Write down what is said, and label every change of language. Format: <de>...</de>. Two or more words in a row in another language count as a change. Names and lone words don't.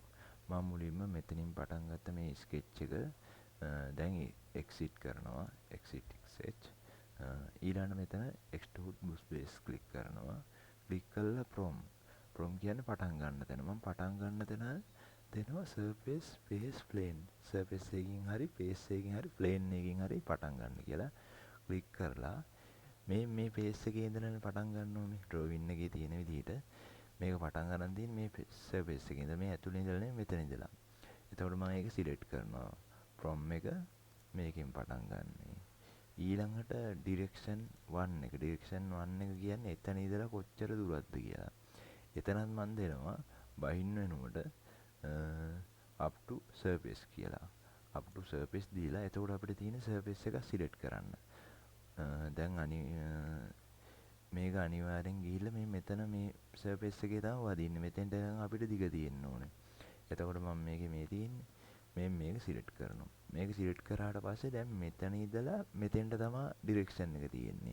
<si>මම මුලින්ම මෙතනින් පටන් ගත්ත මේ sketch එක දැන් exit කරනවා. exit ඊළඟ මෙතන</si> <en>extrude brush base click</en> <si>කරනවා. click කරලා from කියන්නේ පටන් ගන්න තැන. මම පටන් ගන්න තැන දෙනවා</si> <en>surface face plane.</en> <si>surface එකකින් හරි face එකකින් හරි plane එකකින් හරි පටන් ගන්න කියලා click කරලා මේ face එකේ ඉඳලා පටන් ගන්න ඕනේ. drawing එකේ තියෙන විදිහට මේක පටන් ගන්න තියෙන්නේ මේ surface එකේ ඉඳලා මේ ඇතුලේ ඉඳලා නෙමෙයි මෙතන ඉඳලා. එතකොට මම ඒක select කරනවා. from එක මේකෙන් පටන් ගන්න. ඊළඟට</si> <en>direction 1</en> <si>එක.</si> <en>direction 1</en> <si>එක කියන්නේ එතන ඉඳලා කොච්චර දුරක්ද කියලා. එතනත් මම දෙනවා බහින්න වෙනකොට</si> <en>up to surface</en> <si>කියලා.</si> <en>up to surface</en> <si>දීලා එතකොට අපිට තියෙන surface එක select කරන්න. දැන් මේක අනිවාර්යෙන් ගිහිල්ලා මේ මෙතන මේ surface එකේ තමයි වදින්නේ. මෙතෙන්ට නම් අපිට දිග තියෙන්න ඕනේ. එතකොට මම මේකේ මේ තියෙන්නේ මේක select කරනවා. මේක select කරාට පස්සේ දැන් මෙතන ඉඳලා මෙතෙන්ට තමයි direction එක තියෙන්නේ.</si>